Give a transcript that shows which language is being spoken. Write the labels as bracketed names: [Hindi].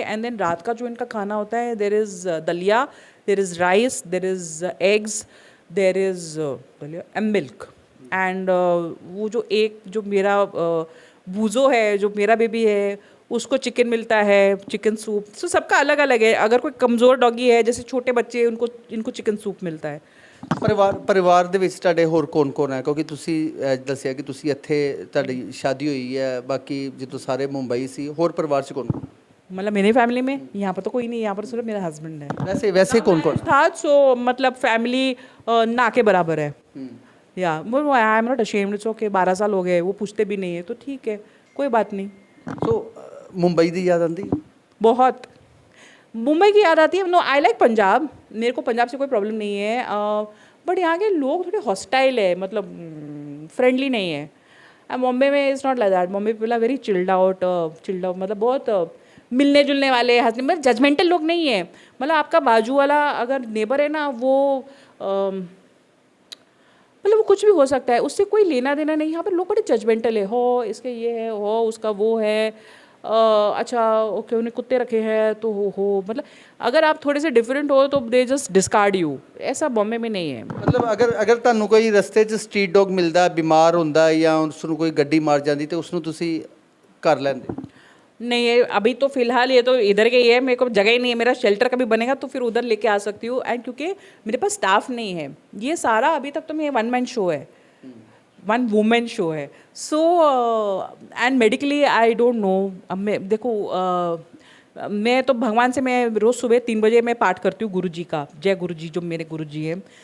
[Hindi] And then रात का जो इनका खाना होता है, [English] There is dalia, there is rice, there is eggs, there is dalia and milk. [Hindi] एंड वो जो मेरा बूजो है, जो मेरा बेबी है, उसको चिकन मिलता है, चिकन सूप। सो सबका अलग अलग है। अगर कोई कमज़ोर डॉगी है, जैसे छोटे बच्चे, इनको चिकन सूप मिलता है। [Punjabi] ਪਰਿਵਾਰ ਦੇ ਵਿੱਚ ਤੁਹਾਡੇ ਹੋਰ ਕੌਣ-ਕੌਣ ਹੈ? ਕਿਉਂਕਿ ਤੁਸੀਂ ਦੱਸਿਆ ਕਿ ਤੁਸੀਂ ਇੱਥੇ ਤੁਹਾਡੀ ਸ਼ਾਦੀ ਹੋਈ ਹੈ, ਬਾਕੀ ਜਦੋਂ ਸਾਰੇ ਮੁੰਬਈ ਸੀ, ਹੋਰ ਪਰਿਵਾਰ 'ਚ ਕੌਣ-ਕੌਣ? [Hindi] मतलब मेरी फैमिली में यहाँ पर तो कोई नहीं, यहाँ पर सिर्फ मेरा हस्बैंड है। वैसे कौन-कौन था, सो मतलब फैमिली ना के बराबर है। या [English] I am not ashamed, it's okay. [Hindi] 12 साल हो गए, वो पूछते भी नहीं है, तो ठीक है, कोई बात नहीं। [Punjabi] ਸੋ ਮੁੰਬਈ ਦੀ ਯਾਦ ਆਉਂਦੀ? [Hindi] बहुत मुंबई की याद आती है। [English] no, I like Punjab, [Hindi] मेरे को पंजाब से कोई प्रॉब्लम नहीं है, बट यहाँ के लोग थोड़े हॉस्टाइल है, मतलब फ्रेंडली नहीं है। बॉम्बे में [English] Is not like that. Bombay people are very chilled out, [Hindi] मतलब बहुत मिलने जुलने वाले, हंसने, मतलब जजमेंटल लोग नहीं है। मतलब आपका बाजू वाला अगर नेबर है ना, वो मतलब वो कुछ भी हो सकता है, उससे कोई लेना देना नहीं। यहाँ पर लोग बड़े जजमेंटल है, हो इसके ये है, हो उसका वो है, अच्छा ओके उन्हें कुत्ते रखे हैं तो हो मतलब अगर आप थोड़े से डिफरेंट हो तो [English] They just discard you. [Hindi] ऐसा बॉम्बे में नहीं है। [Punjabi] ਮਤਲਬ ਅਗਰ ਤੁਹਾਨੂੰ ਕੋਈ ਰਸਤੇ 'ਚ ਸਟਰੀਟ ਡੌਗ ਮਿਲਦਾ, ਬਿਮਾਰ ਹੁੰਦਾ ਜਾਂ ਉਸ ਨੂੰ ਕੋਈ ਗੱਡੀ ਮਾਰ ਜਾਂਦੀ, ਤੇ ਉਸ ਨੂੰ ਤੁਸੀਂ ਕਰ ਲੈਂਦੇ? [Hindi] नहीं है, अभी तो फ़िलहाल ये तो इधर के ही है, मेरे को जगह ही नहीं है। मेरा शेल्टर कभी बनेगा तो फिर उधर लेके आ सकती हूँ। एंड क्योंकि मेरे पास स्टाफ नहीं है, ये सारा अभी तक तो मेरा 1 मैन शो है, 1 वुमेन शो है। So and medically [English] I don't know. [Hindi] अब मैं देखो, मैं तो भगवान से मैं रोज़ सुबह 3 बजे मैं पाठ करती हूँ गुरु जी का, जय गुरु जी जो मेरे गुरु जी हैं।